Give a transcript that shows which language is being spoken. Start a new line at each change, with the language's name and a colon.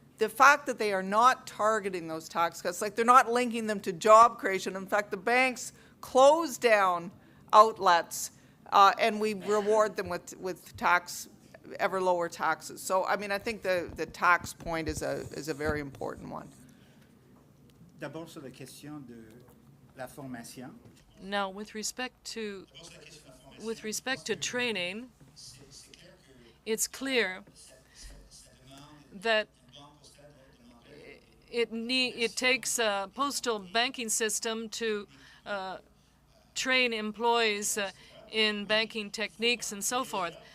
English: The fact that they are not targeting those tax cuts, like they're not linking them to job creation. In fact, the banks close down outlets, and we reward them with ever lower taxes. So, I mean, I think the tax point is a very important one.
French: D'abord sur la question de la formation.
English: Now, with respect to training, it's clear that it takes a postal banking system to train employees in banking techniques and so forth.